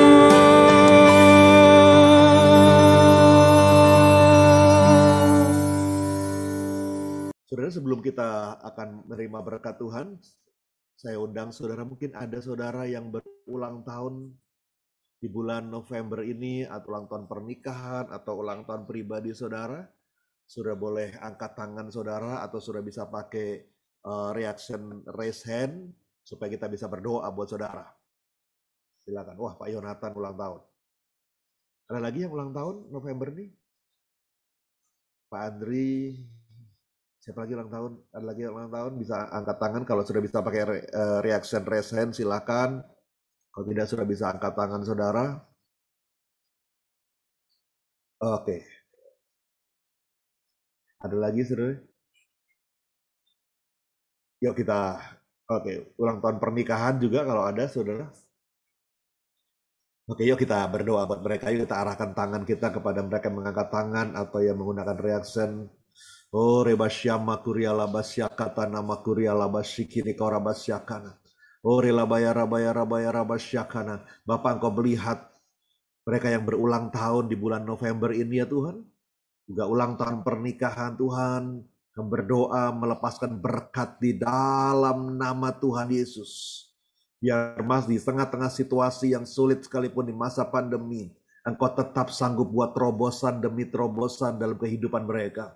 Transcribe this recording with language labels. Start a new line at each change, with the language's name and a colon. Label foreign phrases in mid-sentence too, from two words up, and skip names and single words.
Indonesian: Saudara, sebelum kita akan menerima berkat Tuhan, saya undang saudara, mungkin ada saudara yang berulang tahun di bulan November ini, atau ulang tahun pernikahan, atau ulang tahun pribadi saudara. Saudara boleh angkat tangan saudara, atau saudara bisa pakai
English: reaction raise hand,
Indonesian: supaya kita bisa berdoa buat saudara. Silakan. Wah, Pak Yonatan ulang tahun. Ada lagi yang ulang tahun November nih? Pak Andri, Siapa lagi ulang tahun? Ada lagi ulang tahun? Bisa angkat tangan. Kalau sudah bisa pakai
English: reaction raise hand,
Indonesian: silakan. Kalau tidak sudah bisa angkat tangan saudara. Oke. Ada lagi saudara? Yuk kita, oke, ulang tahun pernikahan juga kalau ada saudara. Oke, yuk kita berdoa buat mereka. Yuk kita arahkan tangan kita kepada mereka yang mengangkat tangan atau yang menggunakan reaction. Oh, rebasyama kuriala basyakata nama kuriala basyikini korabasyakana. Oh, relabaya rabaya rabaya rabasyakana. Bapak, Engkau melihat mereka yang berulang tahun di bulan November ini ya Tuhan. Juga ulang tahun pernikahan Tuhan. Kami berdoa melepaskan berkat di dalam nama Tuhan Yesus. Biar Mas di tengah-tengah situasi yang sulit sekalipun di masa pandemi, Engkau tetap sanggup buat terobosan demi terobosan dalam kehidupan mereka.